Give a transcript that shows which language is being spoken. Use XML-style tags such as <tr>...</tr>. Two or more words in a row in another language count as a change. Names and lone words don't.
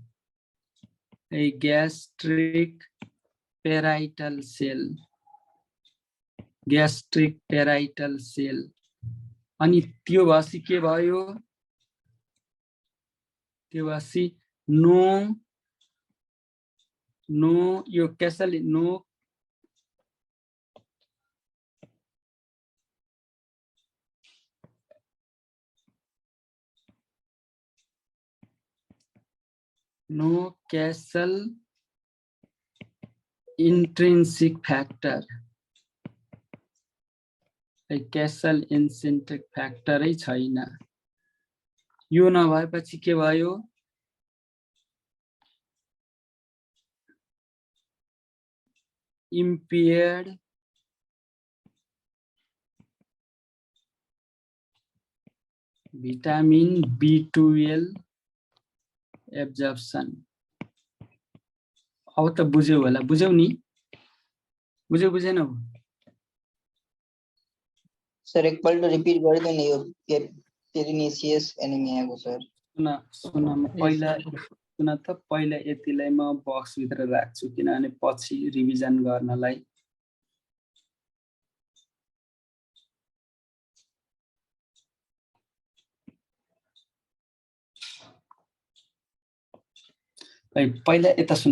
<en>gastric parietal cell</en> <ne>अनि त्यो भएपछि के भयो त्यो भएपछि नो यो क्यासल नो कैसल</ne> <en>intrinsic factor Castle intrinsic factor</en> <ne>छैन यो नभएपछि के भयो impaired</ne> <en>vitamin B12 absorption</en> <ne>अब त बुझ्यौ होला बुझ्यौ नि बुझेन सर एकपल्ट रिपिट गरिदिनु यो</ne> <en>pernicious anemia</en> <ne>सर सुन पहिला यतिलाई म बक्स भित्र राख्छु किनभने पछि रिभिजन गर्नलाई पहिला यता सुन</ne>